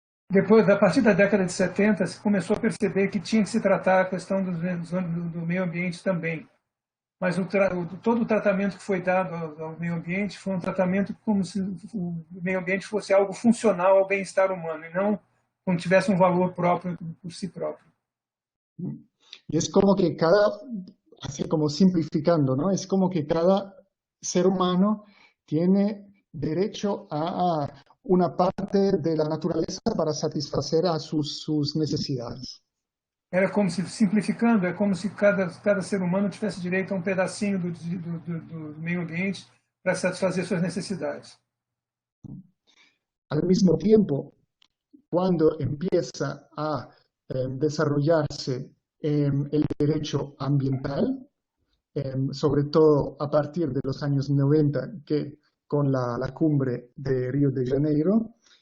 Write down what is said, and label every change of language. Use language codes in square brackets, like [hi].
[pt] Depois, a partir da década de 70, se começou a perceber que tinha que se tratar a questão do meio ambiente também. Mas todo o tratamento que foi dado ao meio ambiente foi um tratamento como se o meio ambiente fosse algo funcional ao bem-estar humano, e não como tivesse um valor próprio por si próprio. [es] Y es como que así como simplificando, ¿no? Es como que cada ser humano tiene derecho a una parte de la naturaleza para satisfacer a sus necesidades. [pt] Era como se, simplificando, é como se cada ser humano tivesse direito a um pedacinho do meio ambiente para satisfazer suas necessidades. [es] Al mismo tiempo, cuando empieza a desarrollarse el derecho ambiental, sobre todo a partir de los años 90, que con la cumbre de Río de Janeiro.